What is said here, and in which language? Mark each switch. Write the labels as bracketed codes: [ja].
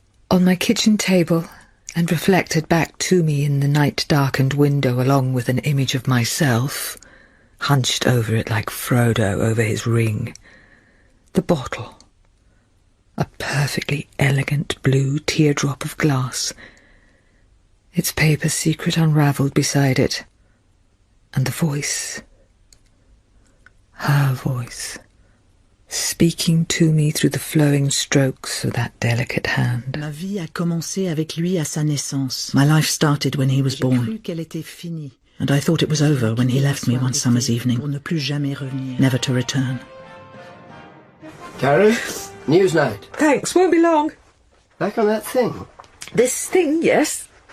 [en] On my kitchen table, and reflected back to me in the night-darkened window along with an image of myself, hunched over it like Frodo over his ring, the bottle, a perfectly elegant blue teardrop of glass, its paper secret unravelled beside it, and the voice, her voice, speaking to me through the flowing strokes of that delicate hand. [fr] Ma vie a commencé avec lui à sa naissance. [en] My life started when he was born, and I thought it was over when he left me one summer's evening, never to return. Karen, news night. Thanks, won't be long. Back on that thing. This thing, yes.